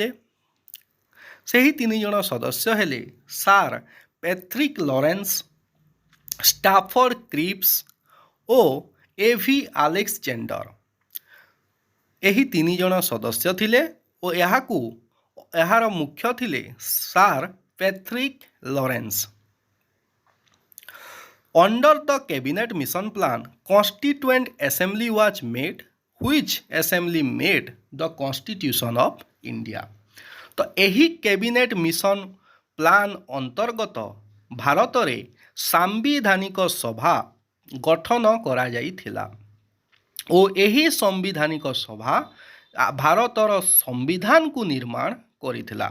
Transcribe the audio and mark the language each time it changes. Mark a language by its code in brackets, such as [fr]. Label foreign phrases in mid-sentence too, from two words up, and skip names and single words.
[or] ସେହି 3 ଜଣ ସଦସ୍ୟ ହେଲେ ସାର୍ ପ୍ୟାଟ୍ରିକ୍ ଲରେନ୍ସ, ଷ୍ଟାଫର୍ଡ କ୍ରିପ୍ସ ଓ A.V. ଆଲେକ୍ସଜେଣ୍ଡର। ଏହି 3 ଜଣ ସଦସ୍ୟ ଥିଲେ ଓ ଏହାର ମୁଖ୍ୟ ଥିଲେ ସାର୍ ପ୍ୟାଟ୍ରିକ୍ ଲରେନ୍ସ। [en] Under the cabinet mission plan, Constituent Assembly was made, which assembly made the Constitution of India. [or] ତ ଏହି କ୍ୟାବିନେଟ୍ ମିଶନ ପ୍ଲାନ୍ ଅନ୍ତର୍ଗତ ଭାରତରେ ସାମ୍ବିଧାନିକ ସଭା ଗଠନ କରାଯାଇଥିଲା ଓ ଏହି ସମ୍ବିଧାନିକ ସଭା ଭାରତର ସମ୍ବିଧାନକୁ ନିର୍ମାଣ କରିଥିଲା।